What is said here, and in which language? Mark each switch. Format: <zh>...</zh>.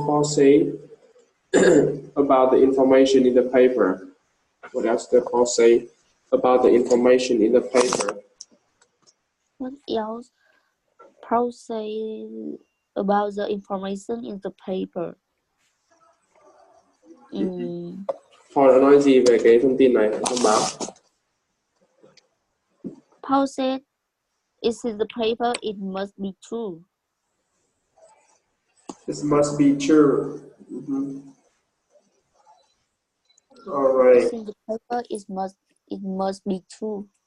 <en>Paul say about the information in the paper? What else does Paul say about the information in the paper? What else? Paul say about the information in the paper.</en> <vi>Paul đã nói gì về cái thông tin này, thông báo?</vi> <en>Paul said, "It's in the paper. It must be true." This must be true. All right. It's in the paper. It must be true.</en>